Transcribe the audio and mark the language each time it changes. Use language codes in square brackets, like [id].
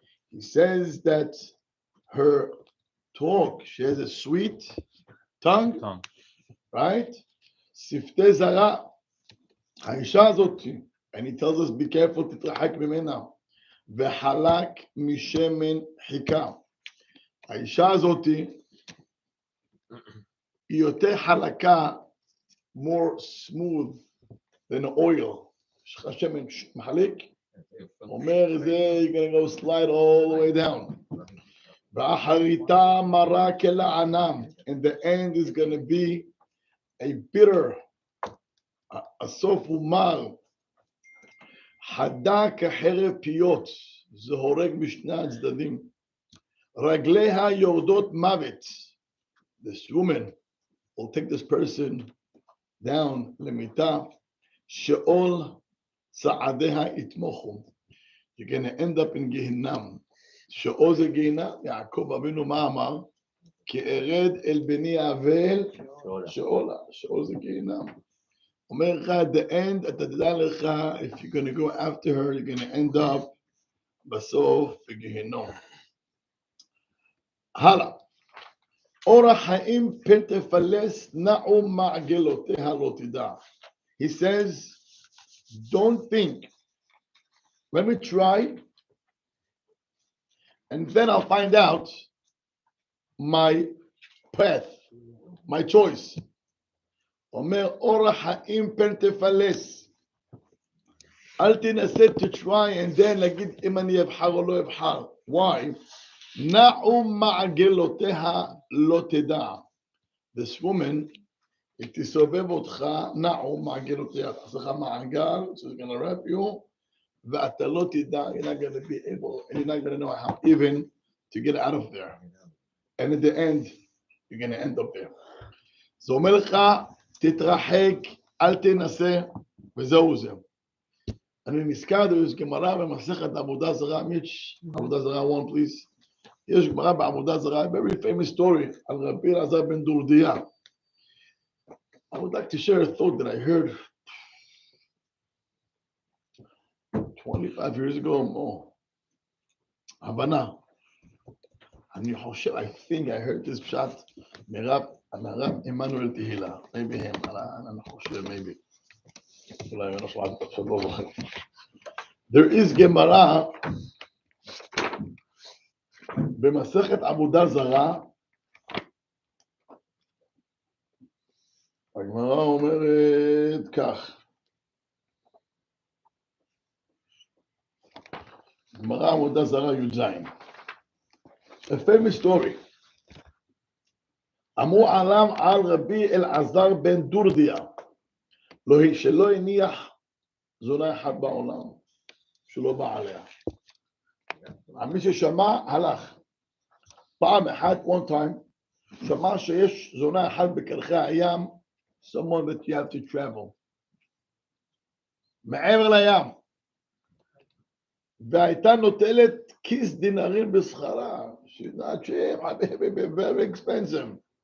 [en] He says that her talk, she has a sweet tongue. Right? [he] Sifte zara, האישה הזאת, [en] and he tells us be careful [he] תתרחק ממנה, וחלק משמן חיקה. האישה הזאת היא יותר חלקה, [en] more smooth than oil. [he] יש לך שמן מחליק, אומר זה, [en] you're gonna go slide all the way down. [he] ואחריתה מרה כלענם, [en] and the end is gonna be a bitter, [he] הסוף הוא מר, חדה כחרב פיות, זה הורג משני הצדדים, רגליה יורדות מוות. [en] This woman will take this person down [he] למיטה, שאול צעדיה יתמוכו. [en] You're going to end up in Gehinnom. [he] שאול זה גיהינם, יעקב אבינו מה אמר? כי ארד אל בני אבל שאולה, שאול זה גיהינם. אומר לך, [en] at the end, [he] אתה תדע לך, [en] if you're going to go after her, you're going to end up [he] בסוף בגיהינום. הלאה. אורח חיים פן תפלס, נעו מעגלותיה לא תדע. [en] He says, don't think, let me try, and then I'll find out my path, my choice. [he] אומר אורח חיים פן תפלס. אל תנסה [en] to try and then [he] להגיד אם אני אבחר או לא אבחר. Why? נעו מעגלותיה לא תדע. [en] This woman, [he] היא תסובב אותך, נעו מעגלותיה. תעשה לך מעגל, so it's gonna wrap you, ואתה לא תדע, you're not gonna be able, and you're not gonna know how even to get out of there. [en] And at the end, you're gonna end up there. [he] זה אומר לך, תתרחק, אל תנסה, וזהו זה. אני נזכר, יש גמרא במסכת עבודה זרה, מיץ', עבודה זרה 1 please. יש גמרא בעבודה זרה, [en] very famous story, [he] על רבי אלעזר בן דורדיה. [en] I would like to share a thought that I heard 25 years ago or more. הבנה. [he] אני חושב, [en] I think I heard this shot מרב עמנואל תהילה. maybe him, [he] אני חושב, [en] maybe. [he] אולי אני עכשיו לא זוכר. [en] There is [he] גמרא במסכת עבודה זרה, הגמרא אומרת כך, גמרא עבודה זרה י"ז, [en] a famous story. [he] אמרו עליו על רבי אלעזר בן דורדיה, שלא הניח זונה אחת בעולם, שלא בא עליה. מי ששמע הלך. פעם אחת, [en] one time, [he] שמע שיש זונה אחת בקרחי הים, [en] someone that you have to travel. [he] מעבר לים. והייתה נוטלת כיס דינרים בשכרה. [en] She's not cheap, very expensive.